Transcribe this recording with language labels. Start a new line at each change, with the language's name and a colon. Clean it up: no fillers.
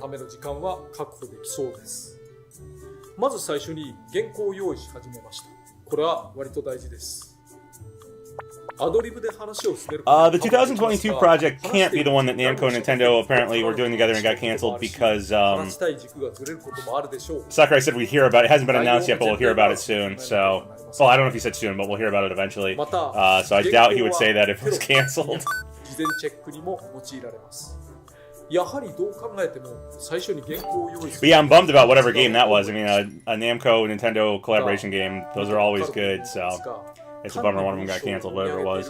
Japanese: ための時間は確保できそうです。まず最初に原稿を用意し始めました。これは割と大事です。アドリブで話を進める。
English: The 2022 project can't be the one that Namco and Nintendo apparently were doing together and got canceled because Sakurai said we'd hear about it. It hasn't been announced yet, but we'll hear about it soon. So, well, I don't know if he said soon, but we'll hear about it eventually. So I doubt he would say that if it was canceled.
Japanese: 事前チェックにも用いられます。やはりどう考えても最初に原稿を用意する。
English: But yeah, I'm bummed about whatever game that was. I mean, a Namco Nintendo collaboration game, those are always good. So it's a bummer one of them got canceled, whatever it was.